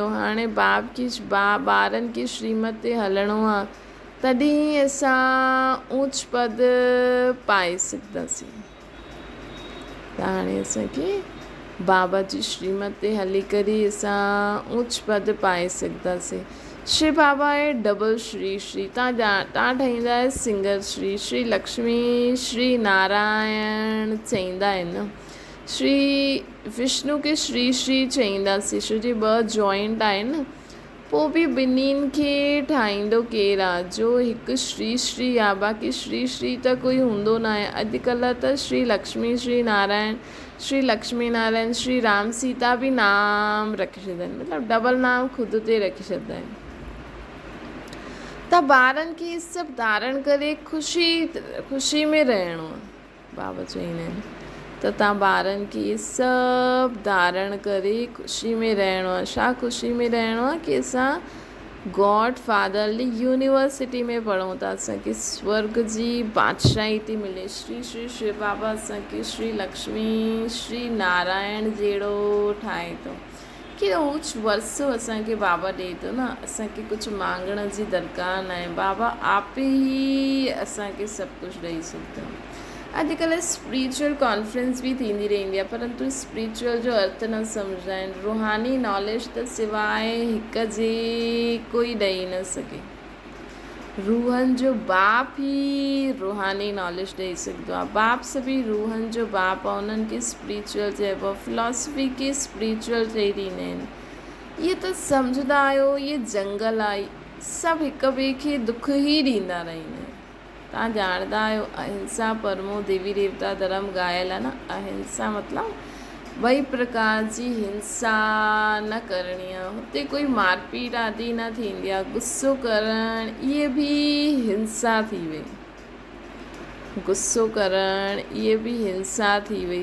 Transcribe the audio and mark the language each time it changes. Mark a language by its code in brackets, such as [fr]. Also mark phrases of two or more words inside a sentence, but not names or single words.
[sd] हाणे बाप खे ॿारनि खे श्रीमत ते हलणो आहे तॾहिं असां ऊच पद पाए सघंदासीं। त हाणे असांखे बाबा जी श्रीमत ते हली करे असां ऊच पद पाए सघंदासीं। शिव बाबा आहे डबल श्री। तव्हां ठाहींदा आहियो सिंगल श्री लक्ष्मी श्री नारायण चईंदा आहिनि। श्री विष्णु खे श्री चईंदासीं छो जो 2 जॉइंट आहिनि। पोइ बि ॿिन्हिनि खे ठाहींदो केरु आहे? जो हिकु श्री आहे। बाक़ी श्री त कोई हूंदो न आहे। अॼुकल्ह त श्री लक्ष्मी श्री नारायण, श्री लक्ष्मी नारायण, श्री राम सीता बि नाम रखी छॾंदा आहिनि। मतिलबु डबल नाम ख़ुदि ते रखी छॾंदा आहिनि। त ॿारनि खे सभु धारण करे ख़ुशी में रहणो आहे। बाबा चईंदा आहिनि त तव्हां ॿारनि खे सभु धारण करे ख़ुशी में रहणो आहे। छा ख़ुशी में रहणो आहे कि असां [en] God Fatherly University [sd] में पढ़ूं था। असांखे स्वर्ग जी बादशाही थी मिले। श्री शिव बाबा असांखे श्री लक्ष्मी श्री नारायण जहिड़ो ठाहे थो। की रोज वरसों असांखे बाबा ॾिए थो न, असांखे कुझु मांगण जी दरकार न आहे, बाबा आप ई असांखे सभु कुझु ॾेई सघंदो आहे। अॼुकल्ह [en] spiritual conference [sd] बि थींदी रहंदी आहे, परंतु स्पिरिचुअल जो अर्थ न सम्झंदा आहिनि। रूहानी नॉलेज त सिवाइ हिक जे कोई ॾेई न सघे। रूहनि जो बाप ई रूहानी नॉलेज ॾेई सघंदो आहे। बाप सभी रूहनि जो बाप आहे, उन्हनि खे स्पिरिचुअल चइबो आहे। फिलॉसफी खे स्पिरिचुअल चई ॾींदा आहिनि। इहे त सम्झंदा आहियो, इहे जंगल आहे, सभु हिक ॿिए खे दुख ई ॾींदा रहंदा आहिनि। तव्हां ॼाणंदा आहियो अहिंसा परमो देवी देवता धर्म ॻायल आहे न। अहिंसा मतिलबु ॿई प्रकार जी हिंसा न करणी आहे। हुते कोई मारपीट आदि न थींदी आहे। गुस्सो करणु इहे बि हिंसा थी वई। गुस्सो करणु इहे बि हिंसा थी वई।